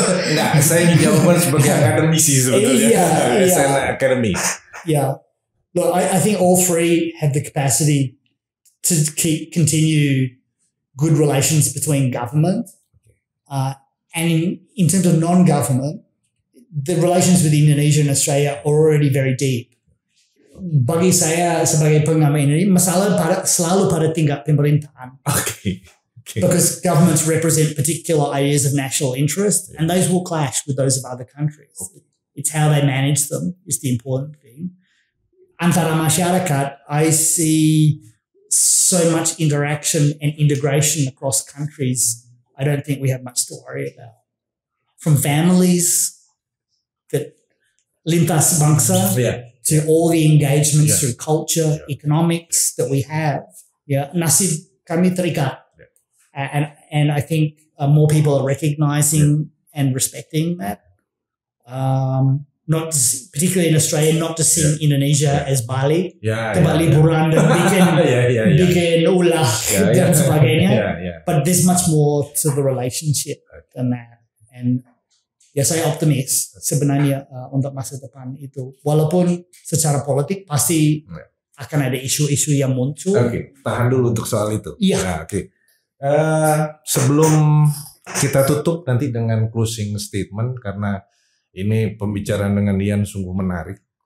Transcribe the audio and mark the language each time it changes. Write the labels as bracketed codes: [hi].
[id] Nggak, saya jawaban sebagai akademisi sebetulnya. Saya akademis. [en] Look, I think all three have the capacity to continue good relations between government, and in terms of non-government, the relations with Indonesia and Australia are already very deep. [id] Bagi saya sebagai pengamat ini, masalah selalu pada tingkat pemerintahan. [en] Because governments represent particular areas of national interest, and those will clash with those of other countries. It's how they manage them is the important thing. [id] Antara masyarakat, [en] I see so much interaction and integration across countries. I don't think we have much to worry about. From families that [id] lintas bangsa, [en] to all the engagements through culture, economics that we have. [id] Nasib kami terikat. [en] And I think more people are recognizing and respecting that. Not particularly in Australia, not to see Indonesia as Bali, [id] tempat liburan dan bikin ulah dan sebagainya. [en] But there's much more to the relationship than that. [id] And ya saya optimis sebenarnya untuk masa depan itu. Walaupun secara politik pasti akan ada isu-isu yang muncul. Oke, tahan dulu untuk soal itu. Iya. Oke. Sebelum kita tutup nanti dengan closing statement, karena ini pembicaraan dengan Ian sungguh menarik.